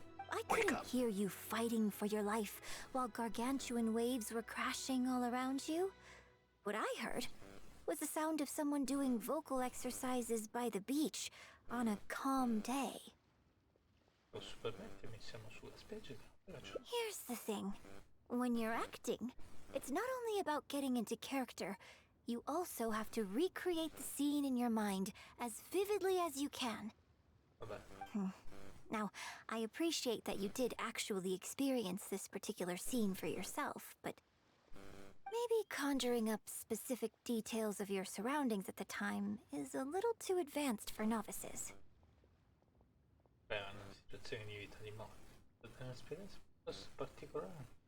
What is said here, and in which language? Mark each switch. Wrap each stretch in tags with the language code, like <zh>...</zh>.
<en>I couldn't hear you fighting for your life while gargantuan waves were crashing all around you. What I heard was the sound of someone doing vocal exercises by the beach on a calm day.</en> <it>Posso permettermi, siamo sulla spiaggia.</it> <en>Here's the thing. When you're acting, it's not only about getting into character, you also have to recreate the scene in your mind as vividly as you can. Now, I appreciate that you did actually experience this particular scene for yourself, but maybe conjuring up specific details of your surroundings at the time is a little too advanced for novices.</en> <it>Beh, è una situazione di vita di morte. È un'esperienza piuttosto particolare.</it>